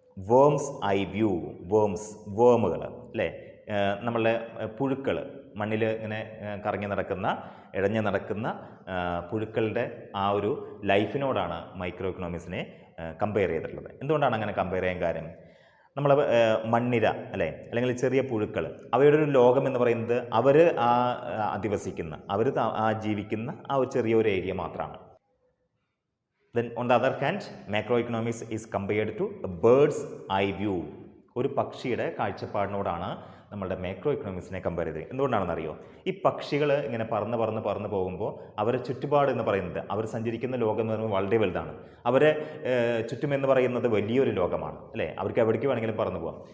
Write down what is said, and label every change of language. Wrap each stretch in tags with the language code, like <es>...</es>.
<ml>Worms eye view. വേമുകൾ അല്ലേ, നമ്മളുടെ പുഴുക്കൾ, മണ്ണിൽ ഇങ്ങനെ കറങ്ങി നടക്കുന്ന, ഇഴഞ്ഞ് നടക്കുന്ന പുഴുക്കളുടെ ആ ഒരു ലൈഫിനോടാണ് മൈക്രോ എക്കണോമിക്സിനെ കമ്പയർ ചെയ്തിട്ടുള്ളത്. എന്തുകൊണ്ടാണ് അങ്ങനെ കമ്പയർ ചെയ്യാൻ കാര്യം? നമ്മൾ മണ്ണിര അല്ലേ, അല്ലെങ്കിൽ ചെറിയ പുഴുക്കൾ, അവയുടെ ഒരു ലോകം എന്ന് പറയുന്നത് അവർ അധിവസിക്കുന്ന, അവർ ജീവിക്കുന്ന ആ ഒരു ചെറിയൊരു ഏരിയ മാത്രമാണ്.</ml> <en>Then on the other hand, macroeconomics is compared to a bird's eye view.</en> <ml>ഒരു പക്ഷിയുടെ കാഴ്ചപ്പാടിനോടാണ് നമ്മളുടെ മാക്രോ എക്കണോമിക്സിനെ കമ്പയർ ചെയ്തത്. എന്തുകൊണ്ടാണെന്നറിയോ? ഈ പക്ഷികൾ ഇങ്ങനെ പറന്ന് പോകുമ്പോൾ അവരെ ചുറ്റുപാട് എന്ന് പറയുന്നത്, അവർ സഞ്ചരിക്കുന്ന ലോകം എന്ന് പറയുന്നത് വളരെ വലുതാണ്. അവരെ ചുറ്റുമെന്ന് പറയുന്നത് വലിയൊരു ലോകമാണ് അല്ലേ, അവർക്ക് എവിടേക്ക് വേണമെങ്കിലും പറന്നു പോകാം.</ml>